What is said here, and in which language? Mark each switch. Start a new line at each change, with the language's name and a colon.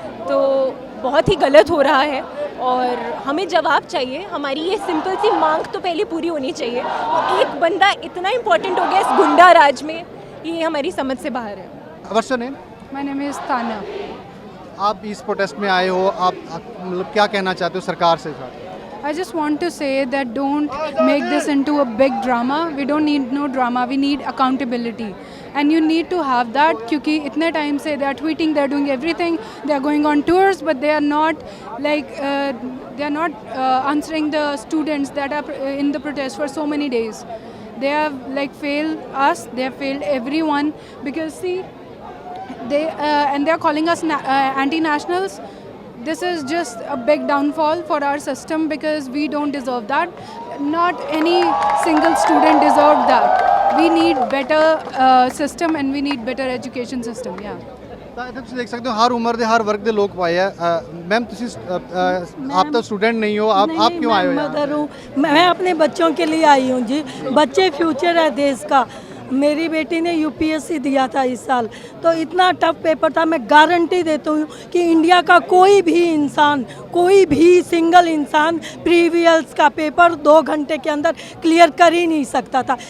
Hindi: तो बहुत ही गलत हो रहा है और हमें जवाब चाहिए। हमारी ये सिंपल सी मांग तो पहले पूरी होनी चाहिए। और एक बंदा इतना इम्पोर्टेंट हो गया इस गुंडा राज में, ये हमारी समझ से बाहर है।
English: What's your name? My name is Tanya.
Hindi: आप इस प्रोटेस्ट में आए हो, आप मतलब क्या कहना चाहते हो सरकार से?
English: I just want to say that don't make this into a big drama. We don't need no drama. We need accountability, and you need to have that.
Hindi: क्योंकि इतने टाइम से
English: they are tweeting, they are doing everything, they are going on tours, but they are not answering the students that are in the protest for so many days. They have failed us. They have failed everyone because see, and they are calling us anti-nationals. This is just a big downfall for our system because we don't deserve that. Not any single student deserved that. We need better system and we need better education system. Yeah.
Punjabi: ਤਾਂ ਇੱਥੇ ਤੁਸੀਂ ਦੇਖ ਸਕਦੇ ਹੋ ਹਰ ਉਮਰ ਦੇ ਹਰ ਵਰਗ ਦੇ ਲੋਕ ਪਾਏ ਆ।
Hindi: मैम
Punjabi: ਤੁਸੀਂ
Hindi: आप तो स्टूडेंट नहीं हो, आप क्यों आए हो? मदर हूँ, मैं अपने बच्चों के लिए आई हूँ जी। बच्चे फ्यूचर है देश का। मेरी बेटी ने यूपीएससी दिया था इस साल, तो इतना टफ पेपर था। मैं गारंटी देती हूँ कि इंडिया का कोई भी इंसान, कोई भी सिंगल इंसान प्रीवियस का पेपर 2 घंटे के अंदर क्लियर कर ही नहीं सकता था।